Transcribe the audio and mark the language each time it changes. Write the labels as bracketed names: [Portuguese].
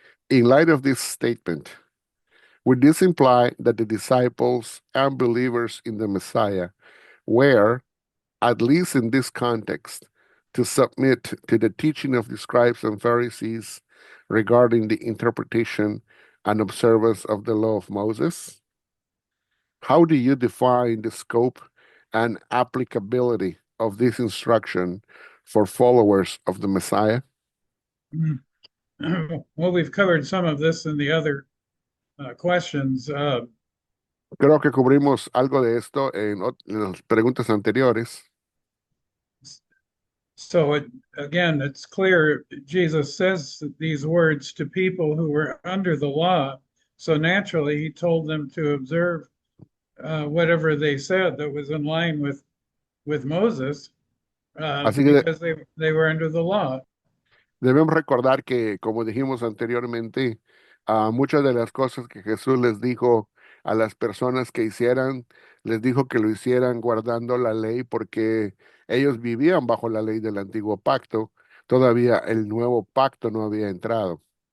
[English] In light of this statement, would this imply that the disciples and believers in the Messiah were, at least in this context, to submit to the teaching of the scribes and Pharisees regarding the interpretation and observance of the law of Moses? How do you define the scope and applicability of this instruction for followers of the Messiah? Well, we've covered some of this in the other questions. [Spanish] Creo que cubrimos algo de esto en las preguntas anteriores. [English] So again, it's clear Jesus says these words to people who were under the law. So naturally, he told them to observe whatever they said that was in line with Moses, [Spanish] Así que [English] because they were under the law. [Spanish] debemos recordar que, como dijimos anteriormente, muchas de las cosas que Jesús les dijo a las personas que hicieran, les dijo que lo hicieran guardando la ley porque ellos vivían bajo la ley del antiguo pacto. Todavía el nuevo pacto no había entrado.